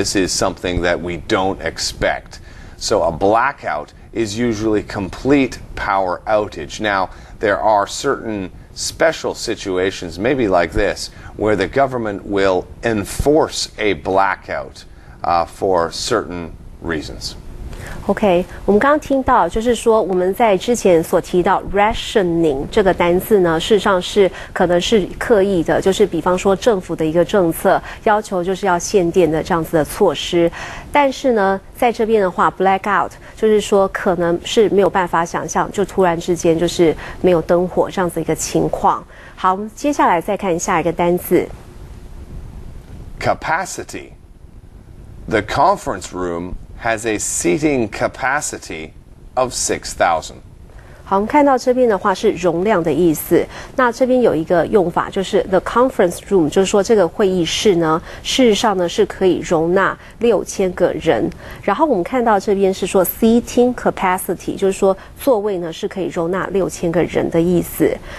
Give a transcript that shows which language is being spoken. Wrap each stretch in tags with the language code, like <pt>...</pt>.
<en>This is something that we don't expect. So a blackout is usually complete power outage. Now, there are certain special situations, maybe like this, where the government will enforce a blackout for certain reasons.</en> <zh>OK， 我们刚刚听到，就是说我们在之前所提到 rationing 这个单字呢，事实上是可能是刻意的，就是比方说政府的一个政策要求就是要限电的这样子的措施，但是呢，在这边的话 ，blackout 就是说可能是没有办法想象，就突然之间就是没有灯火这样子一个情况。好，我们接下来再看下一个单字</zh> <en>capacity. The conference room has a seating capacity of 6,000.</en> <zh>好，我们看到这边的话是容量的意思。那这边有一个用法，就是</zh> <en>the conference room，</en> <zh>就是说这个会议室呢，事实上呢是可以容纳6000个人。然后我们看到这边是说</zh> <en>seating capacity，</en> <zh>就是说座位呢是可以容纳6000个人的意思。</zh>